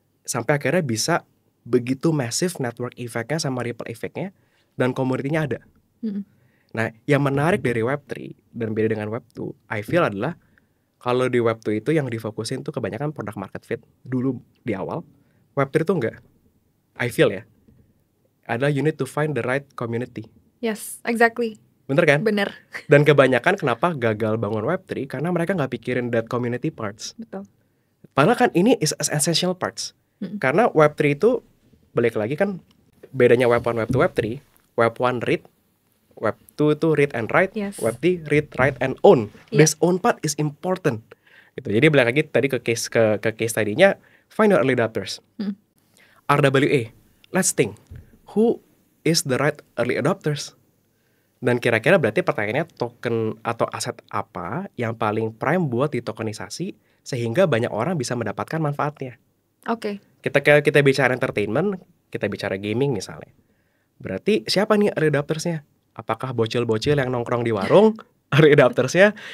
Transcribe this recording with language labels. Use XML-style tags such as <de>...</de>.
<id>Sampai akhirnya bisa begitu massive network effect-nya sama ripple effect-nya dan komoditinya ada. Nah, yang menarik dari Web3 dan beda dengan Web2,</id> <en>I feel</en> <id>adalah kalau di Web2 itu yang difokusin tuh kebanyakan product market fit dulu di awal. Web3 itu enggak.</id> <en>I feel</en> <id>ya. Adalah</id> <en>you need to find the right community. Yes, exactly.</en> <id>Bener kan? Bener. Dan kebanyakan kenapa gagal bangun Web3 karena mereka nggak pikirin</id> <en>that community parts.</en> <id>Betul. Padahal kan ini</id> <en>is essential parts.</en> <id>Karena Web3 itu balik lagi kan bedanya Web1, Web2, Web3.</id> <en>Web1 read, Web2</en> <id>itu</id> <en>read and write, Web3 read, write and own. This own part is important.</en> <id>Gitu. Jadi balik lagi tadi ke case tadinya</id> <en>find your early adopters. RWA. Let's think. Who is the right early adopters?</en> <id>Dan kira-kira berarti pertanyaannya token atau aset apa yang paling prime buat ditokenisasi sehingga banyak orang bisa mendapatkan manfaatnya. Oke. Kita bicara entertainment, kita bicara gaming misalnya. Berarti siapa nih early adoptersnya? Apakah bocil-bocil yang nongkrong di warung early adoptersnya?</id>